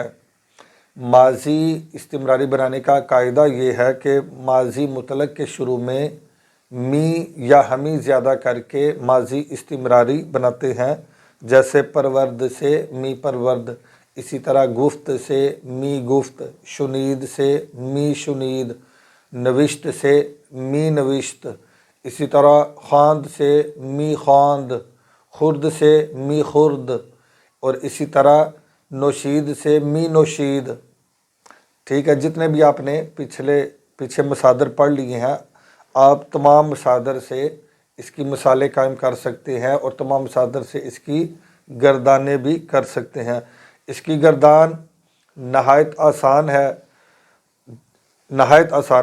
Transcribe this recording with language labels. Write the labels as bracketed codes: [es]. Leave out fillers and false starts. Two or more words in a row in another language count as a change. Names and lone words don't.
[ur] ماضی استمراری بنانے کا قاعدہ یہ ہے کہ ماضی مطلق کے شروع میں می یا ہمی زیادہ کر کے ماضی استمراری بناتے ہیں، جیسے پرورد سے [fa] می پرورد۔ [ur] اسی طرح [fa] گفت سے می گفت، شنید سے می شنید، نوشت سے می نوشت، [ur] اسی طرح [fa] خواند سے می خواند، خرد سے می خرد، [ur] اور اسی طرح نوشید سے [fa] می نوشید۔ [ur] ٹھیک ہے، جتنے بھی آپ نے پیچھے مصادر پڑھ لیے ہیں، آپ تمام مصادر سے اس کی مثالیں قائم کر سکتے ہیں اور تمام مصادر سے اس کی گردانیں بھی کر سکتے ہیں۔ اس کی گردان نہایت آسان ہے، نہایت آسان۔